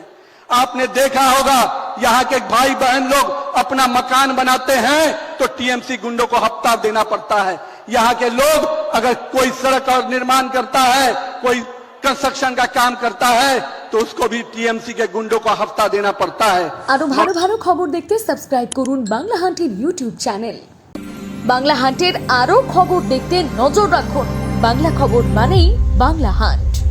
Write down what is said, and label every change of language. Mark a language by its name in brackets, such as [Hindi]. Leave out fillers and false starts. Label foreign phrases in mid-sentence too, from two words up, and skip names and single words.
[Hindi] आपने देखा होगा यहाँ के भाई बहन लोग अपना मकान बनाते हैं तो टीएमसी गुंडों को हफ्ता देना पड़ता है। यहाँ के लोग अगर कोई सड़क और निर्माण करता है, कोई कंस्ट्रक्शन का काम करता है तो उसको भी टीएमसी के गुंडों को हफ्ता देना पड़ता है। [Bangla] আরো ভালো ভালো খবর দেখতে সাবস্ক্রাইব করুন বাংলা হান্টের ইউটিউব চ্যানেল। বাংলা হান্টের আরো খবর দেখতে নজর রাখুন বাংলা খবর মানেই বাংলা হান্ট।